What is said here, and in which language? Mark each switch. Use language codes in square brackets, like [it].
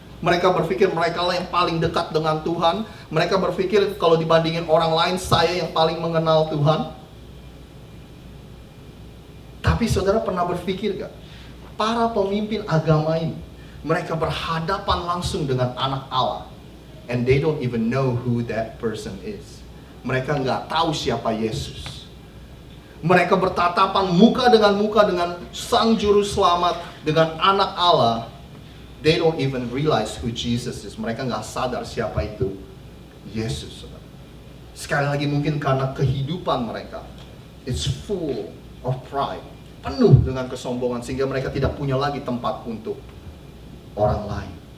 [id] Mereka berpikir mereka lah yang paling dekat dengan Tuhan. Mereka berpikir kalau dibandingin orang lain, saya yang paling mengenal Tuhan. Tapi saudara pernah berpikir gak? Para pemimpin agama ini, mereka berhadapan langsung dengan anak Allah. [en] And they don't even know who that person is. [id] Mereka nggak tahu siapa Yesus. Mereka bertatapan muka dengan Sang Juru Selamat, dengan anak Allah. [en] They don't even realize who Jesus is. [id] Mereka nggak sadar siapa itu Yesus. Sekali lagi mungkin karena kehidupan mereka, [en] it's full of pride, [id] penuh dengan kesombongan, sehingga mereka tidak punya lagi tempat untuk orang lain.